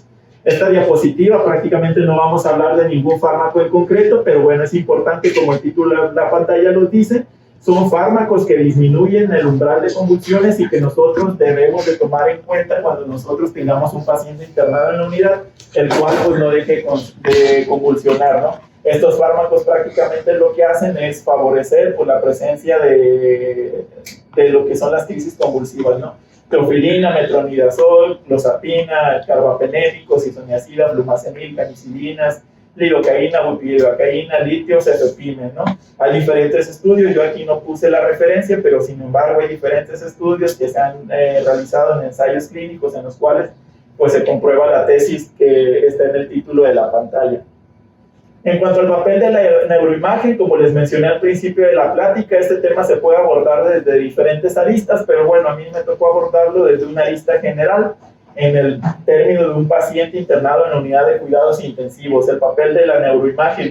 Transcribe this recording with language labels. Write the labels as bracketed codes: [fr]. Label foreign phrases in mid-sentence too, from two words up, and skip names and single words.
[es] Esta diapositiva prácticamente no vamos a hablar de ningún fármaco en concreto, pero bueno, es importante, como el título de la pantalla nos dice, son fármacos que disminuyen el umbral de convulsiones y que nosotros debemos de tomar en cuenta cuando nosotros tengamos un paciente internado en la unidad, el cual pues no deje de convulsionar, ¿no? Estos fármacos prácticamente lo que hacen es favorecer pues, la presencia de lo que son las crisis convulsivas, ¿no? Teofilina, metronidazol, clozapina, carbapenémicos, isoniazida, flumazenil, canicilinas, lidocaína, bupivacaína, litio, cefepime, ¿no? Hay diferentes estudios, yo aquí no puse la referencia, pero sin embargo hay diferentes estudios que se han realizado en ensayos clínicos en los cuales pues, se comprueba la tesis que está en el título de la pantalla. En cuanto al papel de la neuroimagen, como les mencioné al principio de la plática, este tema se puede abordar desde diferentes aristas, pero bueno, a mí me tocó abordarlo desde una arista general, en el término de un paciente internado en la unidad de cuidados intensivos, el papel de la neuroimagen.